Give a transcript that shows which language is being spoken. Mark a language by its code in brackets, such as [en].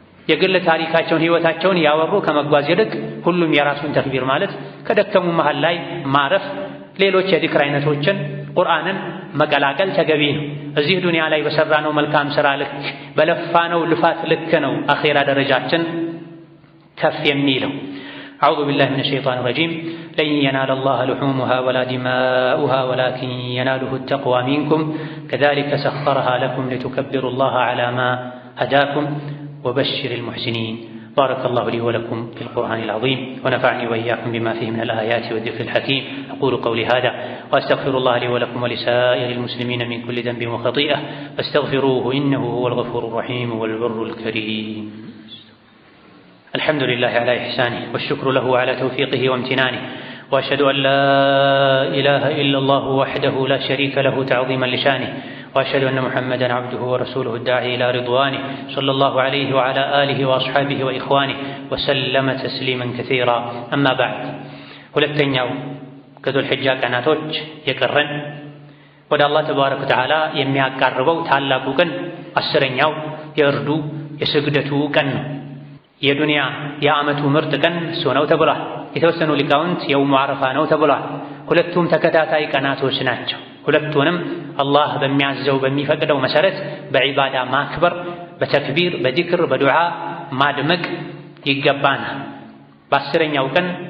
[am] የግል ታሪካቸውን ሕይወታቸውን ያወሩ ከመጓዝ ይልቅ ሁሉም የራሱን ተክቢር ማለት ከደከሙ መሃል ላይ ማረፍ፣ ሌሎች የዚክር አይነቶችን ቁርአንን መቀላቀል ተገቢ ነው። እዚህ ዱንያ ላይ በሰራነው መልካም ሥራ ልክ በለፋነው ልፋት ልክ ነው አኼራ ደረጃችን ከፍ የሚለው። [ar] أعوذ بالله من الشيطان الرجيم لن ينال الله لحومها ولا دماؤها ولكن يناله التقوى منكم كذلك سخرها لكم لتكبروا الله على ما هداكم وبشر المحسنين. بارك الله لي ولكم في القرآن العظيم ونفعني وإياكم بما فيه من الآيات والذكر الحكيم. أقول قولي هذا وأستغفر الله لي ولكم ولسائر المسلمين من كل ذنب وخطيئة فاستغفروه إنه هو الغفور الرحيم والبر الكريم. الحمد لله على إحسانه والشكر له على توفيقه وامتنانه وأشهد أن لا إله إلا الله وحده لا شريك له تعظيما لشانه وأشهد أن محمدا عبده ورسوله الداعي إلى رضوانه صلى الله عليه وعلى آله وأصحابه وإخوانه وسلم تسليما كثيرا. أما بعد [am] ሁለተኛው ከዙል ሒጃ ቀናቶች የቀረን ወደ አላህ ተባረከ ወተዓላ የሚያቃርበው ታላቁ ቀን 10ኛው የእርዱ የስግደቱ ቀን ነው። የዱንያ የዓመቱ ምርጥ ቀን እሱ ነው ተብሏል። የተወሰኑ ሊቃውንት የውሙ ዓረፋ ነው ተብሏል። ሁለቱም ተከታታይ ቀናቶች ናቸው። ሁለቱንም አላህ በሚያዘው በሚፈቅደው መሰረት በዒባዳ ማክበር፣ በተክቢር፣ በዚክር፣ በዱዓ ማድመቅ ይገባናል። በ10ኛው ቀን